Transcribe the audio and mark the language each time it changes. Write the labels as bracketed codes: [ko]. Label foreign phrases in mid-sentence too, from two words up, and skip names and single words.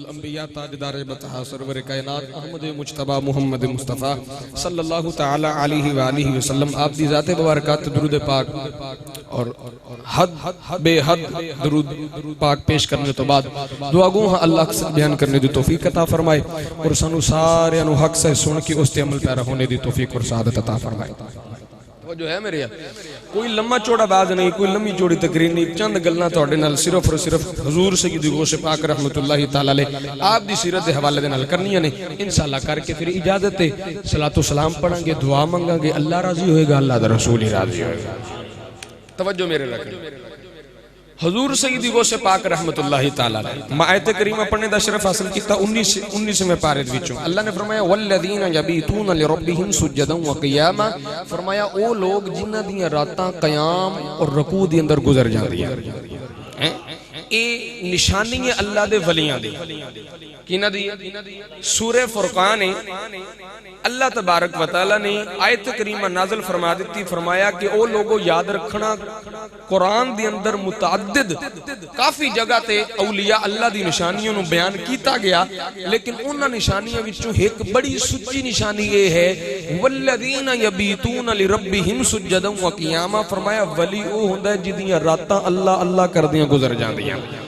[pa] ਅੰਬੀਆ ਤਾਜਦਾਰ ਬਤਹਾ ਸਰਵਰ ਕਾਇਨਾਤ ਅਹਿਮਦ ਮੁਜਤਬਾ ਮੁਹੰਮਦ ਮੁਸਤਫ਼ਾ [ar] صلى الله تعالى عليه وآله وسلم [pa] ਆਪ ਦੀ ਜ਼ਾਤੇ ਮੁਬਾਰਕਾਤ ਦੁਰੂਦ ਪਾਕ ਔਰ ਹੱਦ ਬੇਹੱਦ ਦੁਰੂਦ ਪਾਕ ਪੇਸ਼ ਕਰਨੇ ਤੋ ਬਾਦ ਦੁਆ ਗੋ ਅੱਲਾਹ ਸੇ ਬਯਾਨ ਕਰਨੇ ਦੀ ਤੌਫ਼ੀਕ ਅਤਾ ਫ਼ਰਮਾਏ ਔਰ ਸਾਨੂ ਸਾਰੇ ਨੁ ਹੱਕ ਸੇ ਸੁਨ ਕੇ ਉਸ ਤੇ ਅਮਲ ਪੈਰਾ ਹੋਨੇ ਦੀ ਤੌਫ਼ੀਕ ਔਰ ਸਆਦਤ ਅਤਾ ਫ਼ਰਮਾਏ। ਵੋ ਜੋ ਹੈ ਮੇਰੇ ਕੋਈ ਲੰਮਾ ਚੌੜਾ ਬਾਜ਼ ਨਹੀਂ ਕੋਈ ਲੰਮੀ ਚੌੜੀ ਤਕਰੀਰ ਨਹੀਂ ਚੰਦ ਗੱਲਾਂ ਤੁਹਾਡੇ ਨਾਲ ਸਿਰਫ਼ ਔਰ ਸਿਰਫ਼ ਹੁਜ਼ੂਰ ਸੱਯਦੀ ਗ਼ੌਸੇ ਪਾਕ [ar] رحمة الله تعالى عليه [pa] ਆਪ ਦੀ ਸੀਰਤ ਦੇ ਹਵਾਲੇ ਦੇ ਨਾਲ ਕਰਨੀਆਂ ਨੇ ਇੰਸ਼ਾਅੱਲਾਹ ਕਰਕੇ ਫਿਰ ਇਜਾਜ਼ਤ ਹੈ ਸਲਾਤੋ ਸਲਾਮ ਪੜ੍ਹਾਂਗੇ ਦੁਆ ਮੰਗਾਂਗੇ ਅੱਲਾਹ ਰਾਜ਼ੀ ਹੋਏਗਾ ਅੱਲਾਹ ਦਾ ਰਸੂਲ ਹੀ ਰਾਜ਼ੀ ਹੋਏਗਾ। ਤਵੱਜੋ ਮੇਰੇ ਰੱਖਣਾ ਹੁਜ਼ੂਰ ਸੱਯਦੀ ਗ਼ੌਸੇ ਪਾਕ [ar] رحمة الله تعالى عليه [pa] ਆਇਤ ਕਰੀਮਾ ਪੜ੍ਹਨੇ ਦਾ ਸ਼ਰਫ਼ ਹਾਸਿਲ ਕੀਤਾ 19ਵੇਂ ਪਾਰੇ ਵਿਚੋਂ ਅੱਲਾਹ ਨੇ ਫ਼ਰਮਾਇਆ [ar] والذين يبيتون لربهم سجدا وقياما [pa] ਫ਼ਰਮਾਇਆ ਓ ਲੋਗ ਜਿਨ੍ਹਾਂ ਦੀਆਂ ਰਾਤਾਂ ਕ਼ਯਾਮ ਔਰ ਰੁਕੂ ਦੇ ਅੰਦਰ ਗੁਜ਼ਰ ਜਾਂਦੀਆਂ ਹੈਂ ਏ ਨਿਸ਼ਾਨੀ ਹੈ ਅੱਲਾਹ ਦੇ ਵਲੀਆਂ ਦੀ ਕਿਨਾ ਦੀ ਸੂਰਹ ਫ਼ੁਰਕਾਨ [ar] الله تبارك وتعالى [pa] ਨੇ ਆਇਤ ਕਰੀਮਾ ਨਾਜ਼ਿਲ ਫ਼ਰਮਾ ਦੀ ਫ਼ਰਮਾਇਆ ਕਿ ਓ ਲੋਗੋ ਯਾਦ ਰੱਖਣਾ ਕੁਰਾਨ ਦੇ ਅੰਦਰ ਮੁਤਅੱਦਿਦ ਕਾਫ਼ੀ ਜਗ੍ਹਾ ਤੇ [ar] أولياء الله [pa] ਦੀ ਨਿਸ਼ਾਨੀਓਂ ਨੁ ਬਯਾਨ ਕੀਤਾ ਗਿਆ ਲੇਕਿਨ ਉਨ੍ਹਾਂ ਨਿਸ਼ਾਨੀਆਂ ਵਿਚੋਂ ਏਕ ਬੜੀ ਸੁੱਚੀ ਨਿਸ਼ਾਨੀ ਯੇ ਹੈ [ar] والذين يبيتون لربهم سجدا وقياما [pa] ਫ਼ਰਮਾਇਆ ਵਲੀ ਓ ਹੁੰਦਾ ਹੈ ਜਿਦੀਆਂ ਰਾਤਾਂ ਅੱਲਾਹ ਅੱਲਾਹ ਕਰਦੀਆਂ ਗੁਜ਼ਰ ਜਾਂਦੀਆਂ